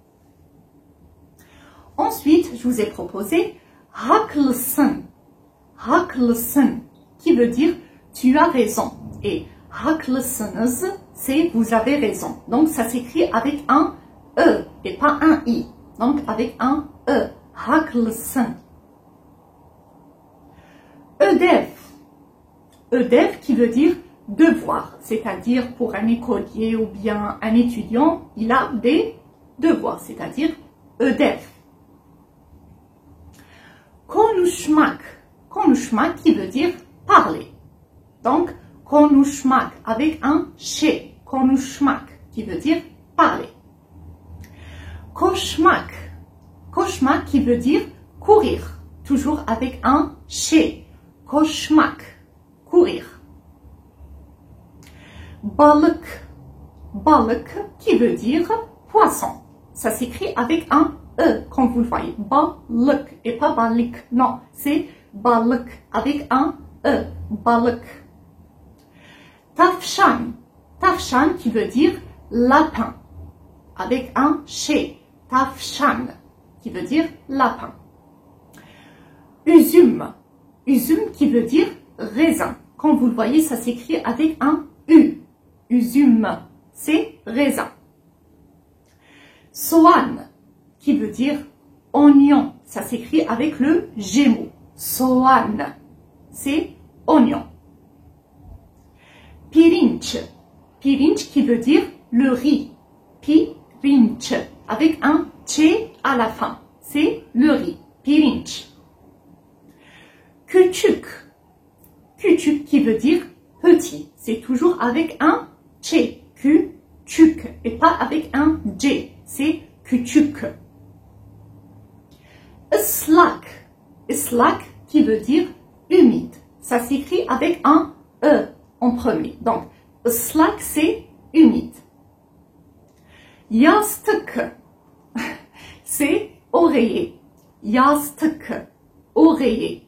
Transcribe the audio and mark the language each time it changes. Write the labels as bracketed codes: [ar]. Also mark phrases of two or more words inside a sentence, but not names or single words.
[fr] Ensuite, je vous ai proposé haklısın. Haklısın, qui veut dire tu as raison. Et haklısınız, c'est vous avez raison. Donc, ça s'écrit avec un E et pas un I. Donc, avec un E. [tr] Haklısın. Ödev. [fr] Ödev qui veut dire devoir. C'est-à-dire pour un écolier ou bien un étudiant, il a des devoirs. C'est-à-dire [tr] ödev. Konuşmak. [fr] Konuşmak qui veut dire parler. Donc, konuşmak avec un ş. Konuşmak qui veut dire parler. Koşmak. Koşmak qui veut dire courir. Toujours avec un ş. Koşmak. Courir. Balık. Balık qui veut dire poisson. Ça s'écrit avec un E, comme vous le voyez. Balık et pas balık. Non, c'est balık avec un E. Balık. Tavşan. Tavşan qui veut dire lapin. Avec un ş. Tavşan qui veut dire lapin. Üzüm. Üzüm qui veut dire raisin. Comme vous le voyez, ça s'écrit avec un U. Üzüm, c'est raisin. Soğan, qui veut dire oignon. Ça s'écrit avec le G-mot. Soğan, c'est oignon. Pirinç. Pirinç qui veut dire le riz. Pirinç, avec un Ç à la fin. C'est le riz. [tr] Pirinç. Küçük. [fr] Küçük qui veut dire petit. C'est toujours avec un Ç. Küçük et pas avec un C. C'est [tr] küçük. Islak. [fr] Islak qui veut dire humide. Ça s'écrit avec un E en premier. Donc, ıslak, c'est humide. Yastık, c'est oreiller. Yastık, oreiller.